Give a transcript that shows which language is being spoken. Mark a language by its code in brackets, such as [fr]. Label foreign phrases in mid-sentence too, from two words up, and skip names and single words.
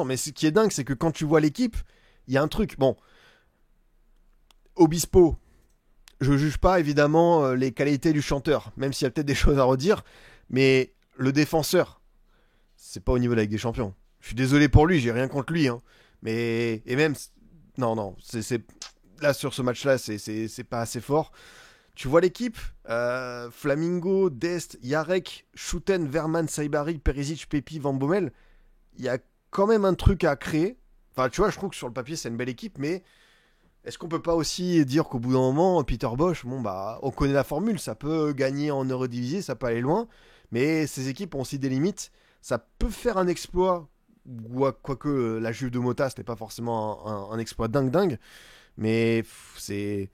[fr] Mais ce qui est dingue, c'est que quand tu vois l'équipe, il y a un truc. Bon, Obispo, je juge pas évidemment les qualités du chanteur, même s'il y a peut-être des choses à redire, mais le défenseur, c'est pas au niveau de la Ligue des Champions. Je suis désolé pour lui, j'ai rien contre lui, hein. Mais et même non, c'est là sur ce match-là, c'est pas assez fort. Tu vois l'équipe, Flamingo, Dest, Jarek, Schouten, Verman, Saibari, Perisic, Pepi, Van Bommel. Il y a quand même un truc à créer. Enfin, tu vois, je trouve que sur le papier, c'est une belle équipe, mais est-ce qu'on peut pas aussi dire qu'au bout d'un moment, Peter Bosch, on connaît la formule, ça peut gagner en Eurodivisie, ça peut aller loin, mais ces équipes ont aussi des limites. Ça peut faire un exploit, quoique la Juve de Mota, ce n'est pas forcément un exploit dingue, mais c'est...